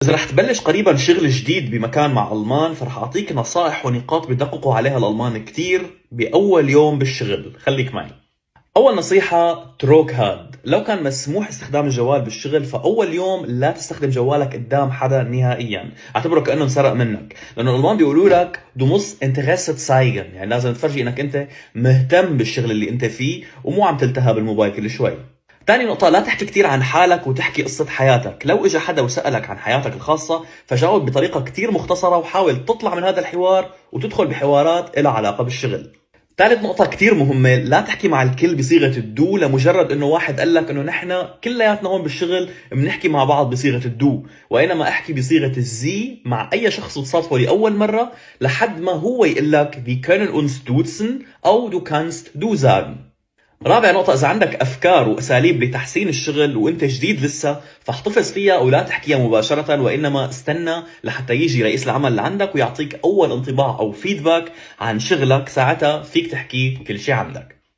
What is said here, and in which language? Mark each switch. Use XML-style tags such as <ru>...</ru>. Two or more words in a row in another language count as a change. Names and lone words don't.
<ar>إذا رح تبلش قريبا شغل جديد بمكان مع ألمان، فرح أعطيك نصائح ونقاط بدققوا عليها الألمان كتير بأول يوم بالشغل. خليك معي. أول نصيحة تروك هاد، لو كان مسموح استخدام الجوال بالشغل فأول يوم لا تستخدم جوالك قدام حدا نهائيا، اعتبره كأنه انسرق منك، لأنه الألمان بيقولوا لك</ar> <de>du musst Interesse zeigen،</de> <ar>يعني لازم تفرجي إنك أنت مهتم بالشغل اللي أنت فيه ومو عم تلتهى بالموبايل كل شوي. تاني نقطة، لا تحكي كتير عن حالك وتحكي قصة حياتك. لو اجى حدا وسألك عن حياتك الخاصة فجاوب بطريقة كتير مختصرة وحاول تطلع من هذا الحوار وتدخل بحوارات إلها علاقة بالشغل. ثالث نقطة كتير مهمة، لا تحكي مع الكل بصيغة الدو لمجرد انه واحد قال لك انه نحن كلياتنا هون بالشغل بنحكي مع بعض بصيغة الدو، وانما احكي بصيغة الزي مع اي شخص تصادفه لاول مرة لحد ما هو يقول لك</ar> <de>wir können uns duzen</de> <ar>او</ar> <de>du kannst du sagen.</de> <ar>رابع نقطة، إذا عندك أفكار وأساليب لتحسين الشغل وأنت جديد لسه فاحتفظ فيها ولا تحكيها مباشرة، وإنما استنى لحتى يجي رئيس العمل لعندك ويعطيك أول انطباع أو فيدباك عن شغلك، ساعتها فيك تحكي كل شيء عندك.</ar>